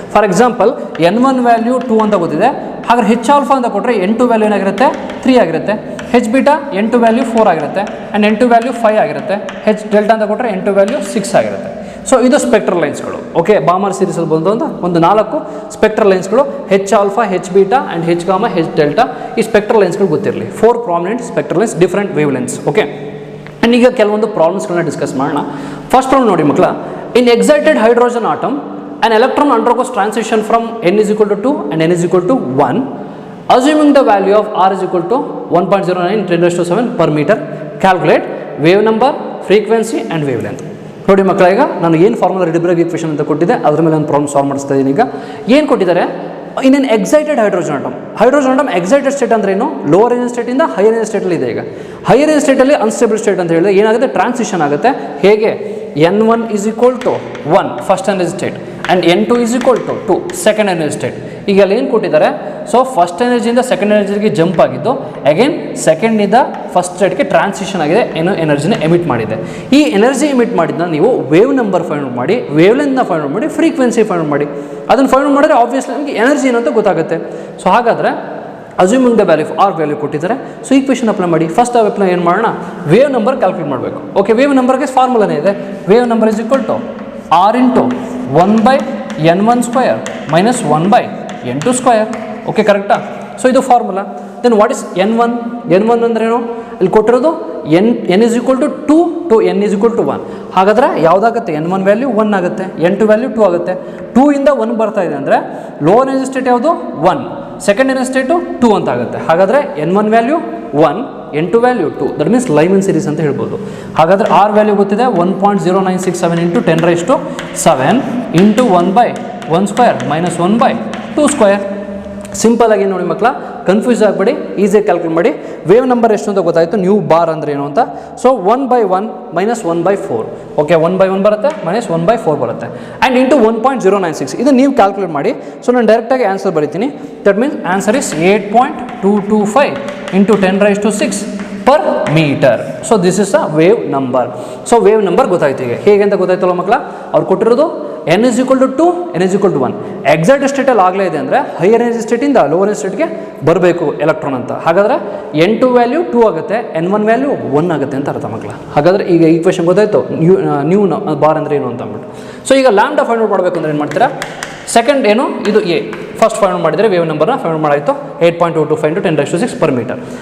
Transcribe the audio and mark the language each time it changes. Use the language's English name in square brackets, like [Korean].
[Kannada] For example N1 value 2 ಅಂತ ಗೊತ್ತಿದೆ, ಹಾಗಾದ್ರೆ H ಆಲ್ಫಾ ಅಂತ ಕೊಟ್ಟರೆ N2 ವ್ಯಾಲ್ಯೂ ಏನಾಗಿರುತ್ತೆ 3 ಆಗಿರುತ್ತೆ, H ಬೀಟಾ N2 ವ್ಯಾಲ್ಯೂ 4 ಆಗಿರುತ್ತೆ, ಆ್ಯಂಡ್ N2 ವ್ಯಾಲ್ಯೂ 5 ಆಗಿರುತ್ತೆ, H ಡೆಲ್ಟಾ ಅಂತ ಕೊಟ್ಟರೆ N2 ವ್ಯಾಲ್ಯೂ 6 ಆಗಿರುತ್ತೆ. ಸೊ ಇದು ಸ್ಪೆಕ್ಟ್ರಲ್ ಲೈನ್ಸ್ಗಳು. ಓಕೆ, ಬಾಮರ್ ಸೀರೀಸಲ್ಲಿ ಬಂದಂಥ ಒಂದು 4 spectral ಲೈನ್ಸ್ಗಳು, H alpha, H beta, and H gamma, H delta. ಈ ಸ್ಪೆಕ್ಟ್ರಲ್ ಲೈನ್ಸ್ಗಳು ಗೊತ್ತಿರಲಿ. 4 prominent spectral lines, different wave lens. Okay, and ಈಗ ಕೆಲವೊಂದು ಪ್ರಾಬ್ಲಮ್ಸ್ಗಳನ್ನ ಡಿಸ್ಕಸ್ ಮಾಡೋಣ. ಫಸ್ಟ್ ಪ್ರಾಬ್ಲಮ್ ನೋಡಿ ಮಕ್ಕಳ, [English] In excited hydrogen atom an electron undergoes transition from n is equal to 2 and n is equal to 1, assuming the value of r is equal to 1.09 10⁻⁷ per meter. Calculate wave number, frequency and wavelength. [Kannada] ನೋಡಿ ಮಕ್ಕಳ, ಈಗ ನಾನು ಏನು formula ರೆಡಿಬ್ರಗ್ equation ಅಂತ ಕೊಟ್ಟಿದ್ದೆ, ಅದ್ರ ಮೇಲೆ ಒಂದು ಪ್ರಾಬ್ಲಮ್ ಸಾಲ್ವ್ ಮಾಡಿಸ್ತಾ ಇದ್ದೀನಿ. ಈಗ ಏನು ಕೊಟ್ಟಿದ್ದಾರೆ, [English] in an excited hydrogen atom [Kannada] excited state ಅಂದ್ರೆ ಏನು, ಲೋವರ್ ಎನರ್ಜಿ ಸ್ಟೇಟಿಂದ ಹೈಯರ್ ಎನರ್ಜಿ ಸ್ಟೇಟಲ್ಲಿ ಇದೆ. ಈಗ ಹೈಯರ್ ಎನರ್ಜಿ ಸ್ಟೇಟಲ್ಲಿ ಅನ್ಸ್ಟೇಬಲ್ ಸ್ಟೇಟ್ ಅಂತ ಹೇಳಿದ್ರೆ ಏನಾಗುತ್ತೆ, ಟ್ರಾನ್ಸಿಷನ್ ಆಗುತ್ತೆ. [English] ಹೇಗೆ, N1 is equal to 1 first energy state, and N2 is equal to 2 second energy state. [Kannada] ಈಗ ಅಲ್ಲಿ ಏನು ಕೊಟ್ಟಿದ್ದಾರೆ, ಸೊ ಫಸ್ಟ್ ಎನರ್ಜಿಯಿಂದ ಸೆಕೆಂಡ್ ಎನರ್ಜಿಗೆ ಜಂಪ್ ಆಗಿದ್ದು, ಅಗೇನ್ ಸೆಕೆಂಡಿಂದ ಫಸ್ಟ್ ಸ್ಟೇಟ್ಗೆ ಟ್ರಾನ್ಸಿಷನ್ ಆಗಿದೆ, ಏನು ಎನರ್ಜಿನ ಎಮಿಟ್ ಮಾಡಿದೆ. ಈ ಎನರ್ಜಿ ಎಮಿಟ್ ಮಾಡಿದ್ನ ನೀವು ವೇವ್ ನಂಬರ್ ಫೈಂಡ್ ಔಟ್ ಮಾಡಿ, ವೇವ್ ಲೆಂತ್ನ ಫೈಂಡ್ ಔಟ್ ಮಾಡಿ, ಫ್ರೀಕ್ವೆನ್ಸಿ ಫೈಂಡ್ ಔಟ್ ಮಾಡಿ. ಅದನ್ನು ಫೈಂಡ್ ಔಟ್ ಮಾಡಿದ್ರೆ ಆಬ್ವಿಯಸ್ಲಿ ನಮಗೆ ಎನರ್ಜಿ ಏನು ಅಂತ ಗೊತ್ತಾಗುತ್ತೆ. ಸೊ ಹಾಗಾದರೆ assuming the value R value ಕೊಟ್ಟಿದ್ದಾರೆ. ಸೊ ಈಕ್ವೇಷನ್ ಅಪ್ಲೈ ಮಾಡಿ. ಫಸ್ಟ್ ಅಪ್ಲೈ ಏನು ಮಾಡೋಣ, [English] Wave number calculate ಮಾಡಬೇಕು. Okay, wave ನಂಬರ್ಗೆ ಫಾರ್ಮುಲಾನೇ ಇದೆ, wave number is equal to R into 1/n1² minus 1/n2². [Kannada] Okay, ಕರೆಕ್ಟಾ? ಸೊ ಇದು formula. [English] Then what is N1? [Kannada] N1 ಅಂದ್ರೇನು, ಇಲ್ಲಿ ಕೊಟ್ಟಿರೋದು [English] n is equal to 2 to n is equal to 1. [Kannada] ಹಾಗಾದರೆ ಯಾವುದಾಗುತ್ತೆ n1 value 1 ಆಗುತ್ತೆ, n2 value 2 ಆಗುತ್ತೆ. 2 ಇಂದ 1 ಬರ್ತಾ ಇದೆ ಅಂದರೆ ಲೋವರ್ ಎನರ್ಜಿ ಸ್ಟೇಟ್ ಯಾವುದು 1, ಸೆಕೆಂಡ್ ಎನರ್ಜಿ ಸ್ಟೇಟು 2 ಅಂತ ಆಗುತ್ತೆ. ಹಾಗಾದರೆ n1 value 1, n2 value 2, [English] that means Lyman series [Kannada] ಅಂತ ಹೇಳ್ಬೋದು. ಹಾಗಾದರೆ ಆರ್ ವ್ಯಾಲ್ಯೂ ಗೊತ್ತಿದೆ 1.0967 into 10⁻7 into 1/1 square minus 1/2 square. Simple ಆಗಿ ನೋಡಿ ಮಕ್ಕಳ, ಕನ್ಫ್ಯೂಸ್ ಆಗಬೇಡಿ, ಈಸಿಯಾಗಿ ಕ್ಯಾಲ್ಕುಲೇಟ್ ಮಾಡಿ. ವೇವ್ ನಂಬರ್ ಎಷ್ಟು ಅಂತ ಗೊತ್ತಾಯಿತು, ನ್ಯೂ ಬಾರ್ ಅಂದರೆ ಏನು ಅಂತ. ಸೊ 1/1 ಮೈನಸ್ 1/4, ಓಕೆ 1/1 ಬರುತ್ತೆ ಮೈನಸ್ 1/4 ಬರುತ್ತೆ, ಆ್ಯಂಡ್ ಇಂಟು 1.096. ಇದು ನೀವು ಕ್ಯಾಲ್ಕುಲೇಟ್ ಮಾಡಿ. ಸೊ ನಾನು ಡೈರೆಕ್ಟಾಗಿ ಆನ್ಸರ್ ಬರೀತೀನಿ. [English] That means answer is 8.225 into 10⁻6 per metre. So this is a wave number. So wave number [Kannada] ಗೊತ್ತಾಯ್ತು. ಈಗ ಹೇಗೆ ಅಂತ ಗೊತ್ತಾಯ್ತಲ್ಲ ಮಕ್ಕಳ, ಅವ್ರು ಕೊಟ್ಟಿರೋದು n is equal to 2, n is equal to 1. Exact ಸ್ಟೇಟಲ್ಲಿ ಆಗಲೇ ಇದೆ ಅಂದರೆ ಹೈಯರ್ ಎನರ್ಜಿ ಸ್ಟೇಟಿಂದ ಲೋವರ್ ಎನರ್ಜಿ ಸ್ಟೇಟ್ಗೆ ಬರಬೇಕು ಎಲೆಕ್ಟ್ರಾನ್ ಅಂತ. ಹಾಗಾದರೆ n2 ವ್ಯಾಲ್ಯೂ 2 ಆಗುತ್ತೆ, n1 ವ್ಯಾಲ್ಯೂ 1 ಆಗುತ್ತೆ ಅಂತ ಅರ್ಥ ಮಕ್ಕಳ. ಹಾಗಾದರೆ ಈಗ ಈಕ್ವೇಷನ್ ಗೊತ್ತಾಯಿತು, ನ್ಯೂ ಬಾರ್ ಅಂದರೆ ಏನು ಅಂತ ಅಂದ್ಬಿಟ್ಟು. ಸೊ ಈಗ ಲ್ಯಾಂಬ್ಡಾ ಫೈಂಡ್ ಔಟ್ ಮಾಡಬೇಕು ಅಂದರೆ ಏನು ಮಾಡ್ತೀರಾ, ಸೆಕೆಂಡ್ ಏನು ಇದು ಎ, ಫಸ್ಟ್ ಫೈಂಡ್ ಔಟ್ ಮಾಡಿದರೆ ವೇವ್ ನಂಬರ್ನ find out ಮಾಡಾಯಿತು 8.225 into 10⁻6 per metre.